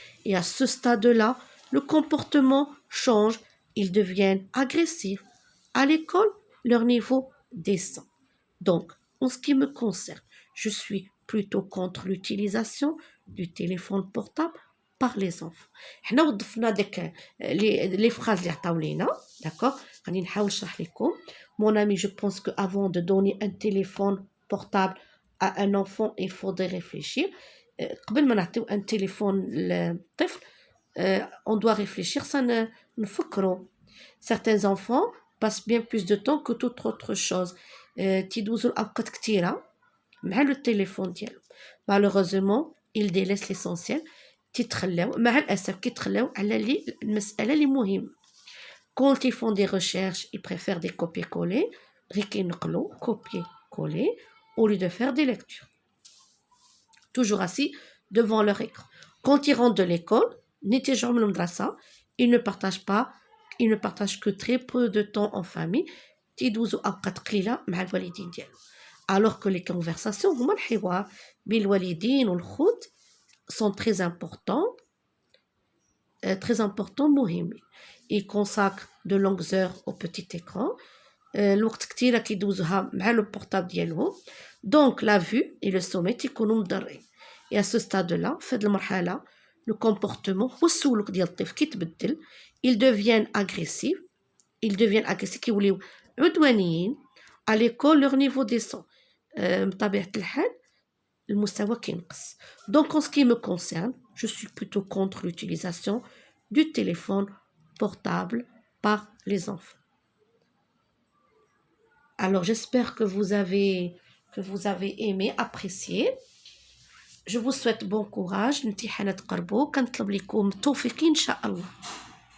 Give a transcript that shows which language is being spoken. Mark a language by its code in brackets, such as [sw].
[fr] Et à ce stade-là, le comportement change, ils deviennent agressifs. À l'école, leur niveau descend. Donc, en ce qui me concerne, je suis plutôt contre l'utilisation du téléphone portable par les enfants. [ar] حنا وظفنا داك [fr] les phrases [ar] اللي عطاو لينا, [fr] d'accord. [ar] غادي نحاول نشرح لكم. [fr] Mon ami, je pense que avant de donner un téléphone portable à un enfant, il faudrait réfléchir. [ar] قبل ما نعطيو [fr] un téléphone [ar] للطفل, [fr] on doit réfléchir, ça [ar] نفكروا. [fr] Certains enfants passent bien plus de temps que toute autre chose. [ar] تيدوزوا الأوقات كتيرة مع [fr] le téléphone [ar] ديالهم. [fr] Malheureusement, ils délaissent l'essentiel. [ar] تيتخلاو مع الأسف كيتخلاو على المسألة اللي مهمة. [fr] Quand ils font des recherches, ils préfèrent des copier-coller, [ar] كينقلوا [fr] copier-coller au lieu de faire des lectures. Toujours assis devant leur écran. Quand ils rentrent de l'école, [ar] نتيجعوا من المدرسة, [fr] ils ne partagent que très peu de temps en famille. [ar] تيدوزوا أوقات قليلة مع الوالدين ديالهم. [fr] Alors que les conversations [ar] هما الحوار بين الوالدين والخوت [fr] sont très importants [ar] مهمين. [fr] Ils consacrent de longues heures au petit écran. [ar] الوقت كتيرة كيدوزوها مع [fr] le portable [ar] ديالهم. [fr] Donc la vue et le sommeil [ar] تيكونوا مضرين. [fr] Et à ce stade-là, [ar] في هذه المرحلة, [fr] le comportement [ar] هو السلوك ديال الطفل كيتبدل. [fr] Ils deviennent agressifs. [ar] كيوليو عدوانيين. [fr] À l'école, leur niveau descend. [ar] بطبيعة الحال المستوى كينقص. [fr] Donc en ce qui me concerne, je suis plutôt contre l'utilisation du téléphone portable par les enfants. Alors j'espère que vous avez aimé, apprécié. Je vous souhaite bon courage. [ar] الامتحانات قربوا, كنطلب لكم التوفيق إن شاء الله.